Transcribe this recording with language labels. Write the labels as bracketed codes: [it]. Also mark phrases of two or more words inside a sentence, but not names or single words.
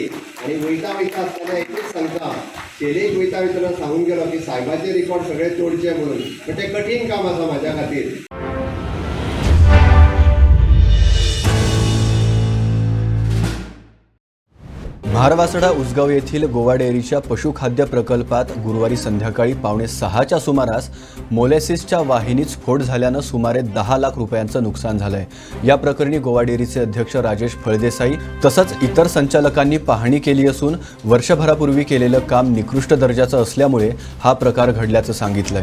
[kok] आणि वयता वयता आसतना एकूच सांगता, शेरेक वयता वयतना सांगून गेलो की सायबाचे रिकॉर्ड सगळे तोडचे म्हणून, पण तें कठीण काम आसा म्हाज्या खातीर. [mr] महारवासडा उसगाव येथील गोवा डेअरीच्या पशुखाद्य प्रकल्पात गुरुवारी संध्याकाळी 5:45च्या सुमारास मोलॅसिसच्या वाहिनीत स्फोट झाल्यानं सुमारे 10 लाख रुपयांचं नुकसान झालंय. या प्रकरणी गोवा डेअरीचे अध्यक्ष राजेश फळदेसाई तसंच इतर संचालकांनी पाहणी केली असून वर्षभरापूर्वी केलेलं काम निकृष्ट दर्जाचं असल्यामुळे हा प्रकार घडल्याचं सांगितलंय.